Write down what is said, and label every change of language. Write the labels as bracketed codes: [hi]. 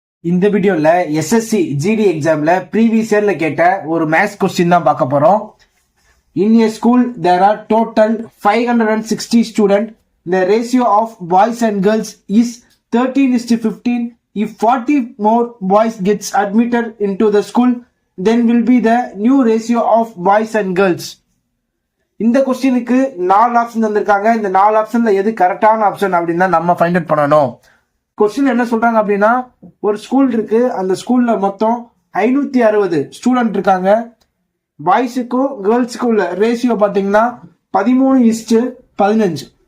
[ta] இந்த வீடியோல SSC GD எக்ஸாம்ல ப்ரீவியஸ் இயர்ல கேட்ட ஒரு மேத்ஸ் கொஸ்டின் தான் பார்க்க போறோம். [en] In a school there are total 560 students. The ratio of boys and girls is 13:15. If 40 more boys gets admitted into the school, then will be the new ratio of boys and girls. [ta] இந்த கொஸ்டினுக்கு 4 option தந்திருக்காங்க. இந்த 4 ஆப்ஷன்ல எது கரெக்டான option அப்படின்னு நம்ம find out பண்ணணும். கொஸ்டின் என்ன சொல்றாங்க அப்படின்னா, ஒரு ஸ்கூல் இருக்கு, அந்த ஸ்கூல்ல மொத்தம் 560 ஸ்டூடெண்ட் இருக்காங்க. பாய்ஸுக்கும் கேர்ள்ஸுக்கும் உள்ள ரேஷியோ பாத்தீங்கன்னா 13:15.